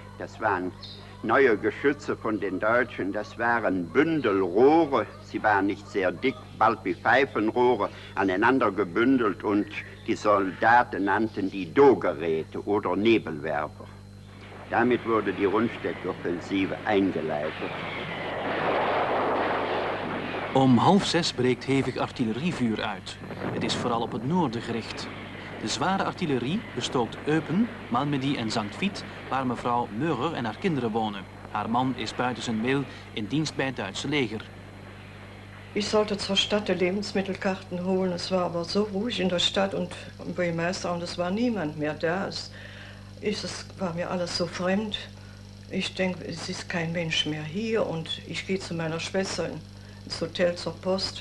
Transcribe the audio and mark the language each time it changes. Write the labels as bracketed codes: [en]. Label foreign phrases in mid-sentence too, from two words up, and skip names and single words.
[de] Das waren neue Geschütze von den Deutschen, das waren Bündelrohre, sie waren nicht sehr dick, bald wie Pfeifenrohre, aneinander gebündelt und die Soldaten nannten die Do-Geräte oder Nebelwerfer. Damit wurde die Rundstedt-Offensive eingeleitet. [nl] Om 5:30 breekt hevig artillerievuur uit. Het is vooral op het noorden gericht. De zware artillerie bestookt Eupen, Malmedy en Sankt Vith, waar mevrouw Meurer en haar kinderen wonen. Haar man is buiten zijn wil in dienst bij het Duitse leger. [de] Ich sollte zur Stadt die Lebensmittelkarten holen. Es war aber so ruhig in der Stadt und im Bürgermeister und es war niemand mehr da. Es war mir alles so fremd. Ich denke, es ist kein Mensch mehr hier und ich gehe zu meiner Schwester ins Hotel zur Post.